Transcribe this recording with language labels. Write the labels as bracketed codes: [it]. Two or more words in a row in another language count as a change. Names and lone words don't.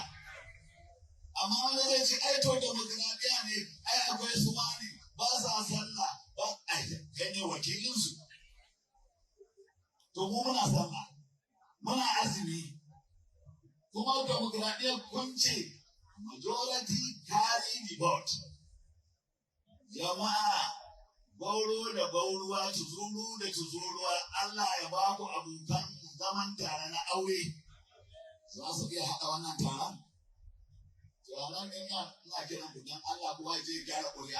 [ha] Amma wani zai ce ai to demokradiyya ne, ai akwai su ne ba sa sallah ba, ai kai ne wakilinsu. To mu muna sallah, muna azumi, kuma demokradiyya kun ce [en] majority carry the vote. [ha] Jama'a, gauro da gauruwa, tuzuru da tuzuruwa, Allah ya ba ku abokan zaman tare na aure. Za su iya haɗa wannan taron? Yaran ɗin ina kiran ku don Allah kuwa je gyara ƙuri'a.